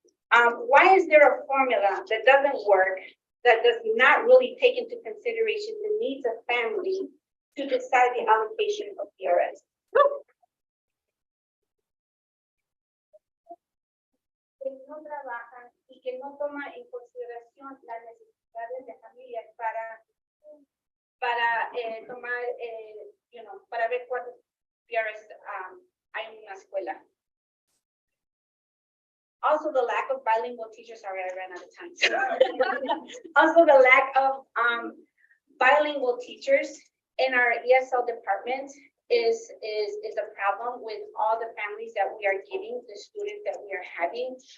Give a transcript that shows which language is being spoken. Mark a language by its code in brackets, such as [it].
[en] Why is there a formula that doesn't work, that does not really take into consideration the needs of family to decide the allocation of PRS? [es] Que no trabajan y que no toma en consideración las necesidades de familias para tomar, para ver cuántos PRS hay en una escuela. [en] Also, the lack of bilingual teachers. Sorry, I ran out of time. Also, the lack of bilingual teachers in our ESL department is a problem with all the families that we are getting, the students that we are having.